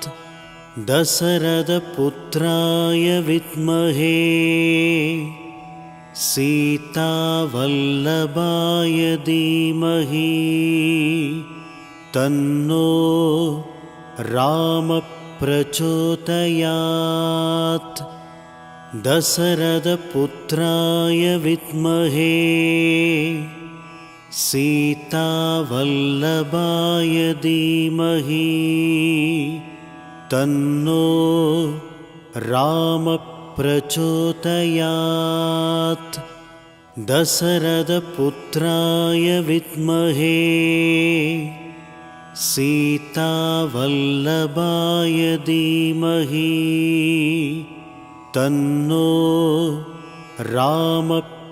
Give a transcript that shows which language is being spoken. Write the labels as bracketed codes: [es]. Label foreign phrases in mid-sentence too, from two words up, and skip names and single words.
[sa] दशरथ पुत्राय विद्महे सीता वल्लभाय धीमहि तन्नो राम प्रचोदयात्. दशरथ पुत्राय विद्महे सीता वल्लभाय धीमहि तन्नो राम प्रचोदयात् दशरथपुत्राय विद्महे सीतावल्लभाय धीमहि तन्नो रामः